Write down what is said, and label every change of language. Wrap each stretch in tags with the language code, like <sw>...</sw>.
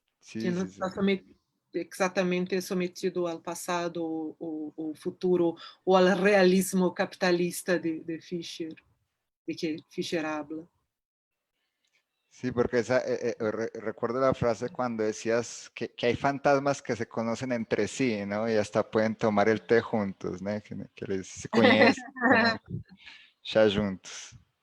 <pt>que não está exatamente sometido ao passado ou futuro ou ao realismo capitalista de Fischer,</pt> <es>de que Fischer habla. Sí, porque recuerdo la frase cuando decías que hay fantasmas que se conocen entre sí, ¿no? Y hasta pueden tomar el té juntos, ¿no?</es> <pt>Que les se conhecem, tomam chá juntos.</pt>